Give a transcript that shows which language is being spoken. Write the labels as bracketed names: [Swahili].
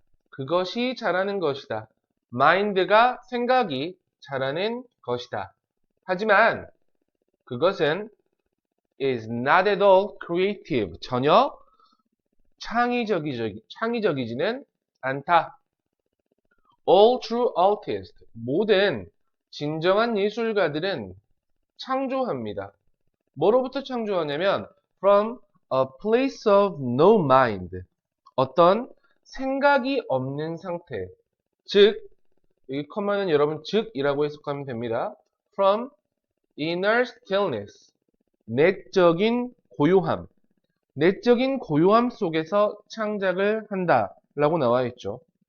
[Korean] 그것이 잘하는 것이다. mind가 생각이 잘하는 것이다. 하지만 그것은 [English] is not at all creative. [Korean] 전혀 창의적이지는 않다. [English] All true artists. [Korean] 모든 진정한 예술가들은 창조합니다. 뭐로부터 창조하냐면 [English] from a place of no mind. [Korean] 어떤 생각이 없는 상태. 즉, 이 컴마는 여러분 즉이라고 해석하면 됩니다. [English] From inner stillness. [Korean] 내적인 고요함. 내적인 고요함 속에서 창작을 한다 라고 나와 있죠.